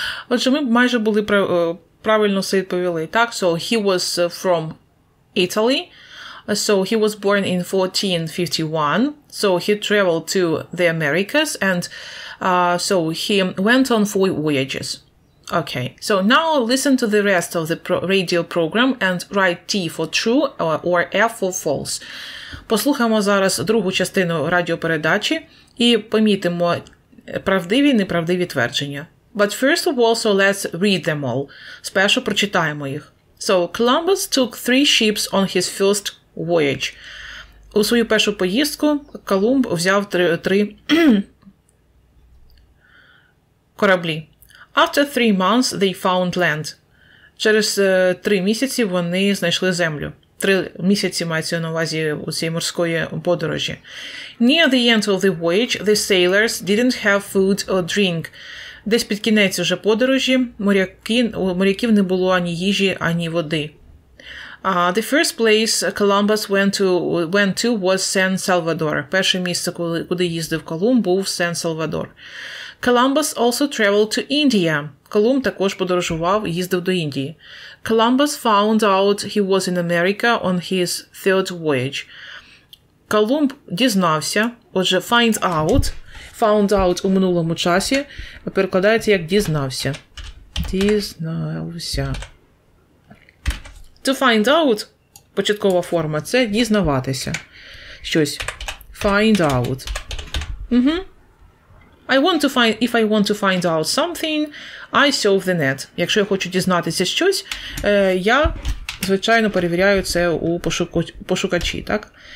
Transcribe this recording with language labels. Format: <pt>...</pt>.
<uk>Отже, ми майже були правильно все відповіли. Так,</uk> <en>so he was from Italy. So he was born in 1451. So he traveled to the Americas and so he went on 4 voyages. Okay, so now listen to the rest of the radio program and write T for true or F for false.</en> <uk>Послухаємо зараз другу частину радіопередачі і помітимо правдиві і неправдиві твердження.</uk> <en>But first of all, so let's read them all.</en> <uk>Спершу прочитаємо їх.</uk> <en>So, Columbus took 3 ships on his first voyage.</en> <uk>У свою першу поїздку Колумб взяв 3 кораблі.</uk> <en>After 3 months, they found land.</en> <uk>Через 3 місяці вони знайшли землю. 3 місяці мається на увазі у цієї морської подорожі.</uk> <en>Near the end of the voyage, the sailors didn't have food or drink.</en> <uk>Десь під кінець уже подорожі у моряків не було ані їжі, ані води.</uk> <en>The first place Columbus went to was San Salvador.</en> <uk>Перше місце, куди їздив Колумб, був Сен-Салвадор.</uk> <en>Columbus also traveled to India.</en> <uk>Колумб також подорожував, їздив до Індії.</uk> <en>Columbus found out he was in America on his third voyage.</en> <uk>Колумб дізнався, отже, find out у минулому часі перекладається як дізнався. Дізнався. To find out, початкова форма, це дізнаватися. Щось. Find out.</uk> <en>If I want to find out something, I surf the net.</en> <uk>Якщо я хочу дізнатися щось, я, звичайно, перевіряю це у пошукачі, так?</uk>